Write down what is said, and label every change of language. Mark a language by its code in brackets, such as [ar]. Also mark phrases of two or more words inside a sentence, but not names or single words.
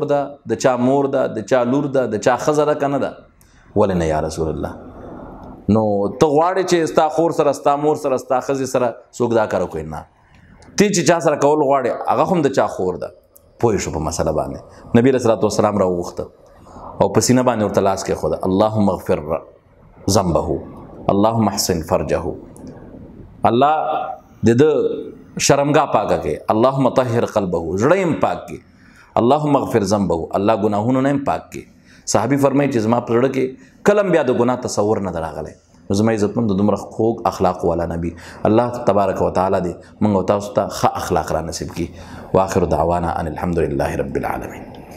[ps] ده د چا مور ده د چا لور ده د چا ښځه ده که نه ده ولې نه یا رسول الله نو ته غواړې چې ستا خور سره ستا مور سره ستا ښځې سره څوک دا کار وکړي نه تی چې چا سره کول غواړې هغه هم د چا خور ده پوه شو په مسله باندې نبی علیه [ar] الصلوۃ والسلام [ps] راوغوښته او په سینه باندې ورته لاس کېښوده [ar] اللهم اغفر ذنبه اللهم احسن فرجه [ps] الله د ده شرمګاه پاکه کې [ar] اللهم طهر قلبه [ps] زړه یې پاک کې [ar] اللهم اغفر ذنبه [ps] الله ګناهونو نه پاک کې صحابي فرمایي چې زما په زړه کې کلم بیا د ګناه تصور نه راغلی زما عزتمند دومره خوږ اخلاق والا نبی الله تبارک وتعالى دې موږ تاسو ته ښه اخلاق را نصیب کړي [ar] واخر دعوانا ان الحمد لله رب العالمین